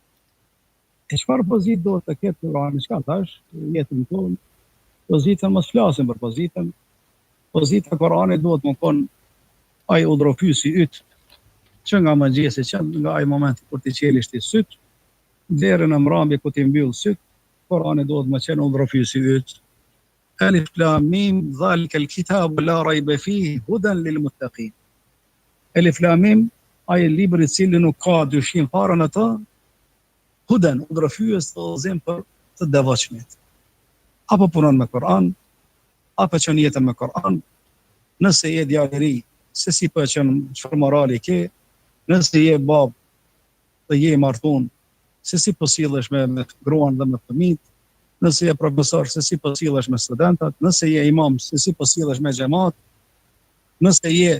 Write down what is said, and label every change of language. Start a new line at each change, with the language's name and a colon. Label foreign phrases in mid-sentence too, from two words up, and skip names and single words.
Albanian: E çfarë pozitë do të ketë Kurani, çka thash, jetën tonë, pozitën mos flasim për pozitën. Pozita e Kuranit duhet më kon ai udhërofyesi yt, që nga mëngjesi, që nga ai moment kur ti qelisht i syt, deri në mbrëmje ku ti mbyll syt, Kurani duhet më qenë udhërofyesi yt.
Arabic: ألف لام ميم، ذلك الكتاب لا ريب فيه هدى للمتقين. ألف لام ميم,
Albanian: ai libri i cili nuk ka dyshim fare në të, hudan, udhërofyes të udhëzim për të devotshmit. Apo punon me Kur'an, apo që jetën me Kur'an, nëse je djalë i ri, se si po qenë, çfarë morali ke, nëse je bab dhe je martuar, se si po sillesh me gruan dhe me fëmijët, nëse je profesor, se si po sillesh me studentët, nëse je imam, se si po sillesh me xhamat, nëse